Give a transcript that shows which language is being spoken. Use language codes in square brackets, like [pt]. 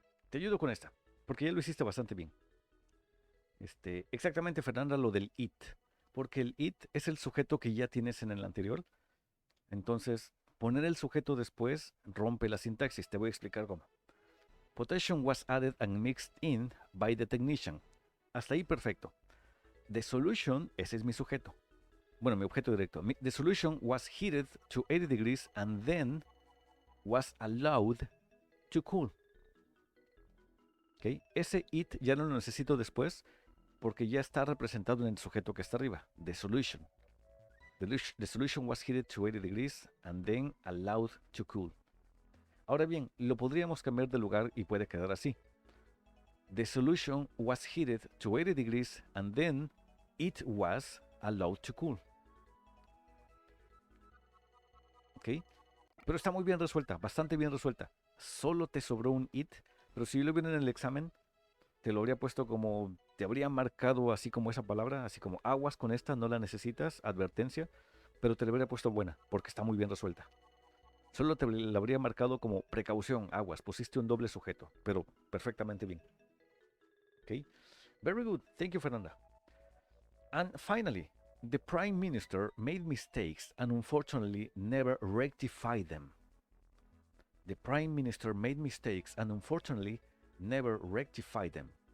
[es] Te ayudo con esta. porque ya lo hiciste bastante bien. Exactamente, Fernanda, lo del it, porque el it es el sujeto que ya tienes en el anterior. Entonces, poner el sujeto después rompe la sintaxis. Te voy a explicar cómo. [en] Potassium was added and mixed in by the technician. [es] Hasta ahí perfecto. [en] The solution, [es] ese es mi sujeto. Bueno, mi objeto directo. [en] The solution was heated to 80 degrees and then was allowed to cool. ¿Okay? [es] Ese it ya no lo necesito después porque ya está representado en el sujeto que está arriba. [en] The solution. The solution was heated to 80 degrees and then allowed to cool. [es] Ahora bien, lo podríamos cambiar de lugar y puede quedar así. [en] The solution was heated to 80 degrees and then it was allowed to cool. ¿Ok? [es] Pero está muy bien resuelta, bastante bien resuelta. Solo te sobró un it, pero si yo lo hubiera en el examen, te lo habría puesto como, te habría marcado así como esa palabra, así como aguas con esta, no la necesitas, advertencia, pero te lo habría puesto buena, porque está muy bien resuelta. Solo te la habría marcado como precaución, aguas, pusiste un doble sujeto, pero perfectamente bien. [en] Okay, very good, thank you, Fernanda. And finally, the Prime Minister made mistakes and unfortunately never rectified them. The Prime Minister made mistakes and unfortunately never rectified them.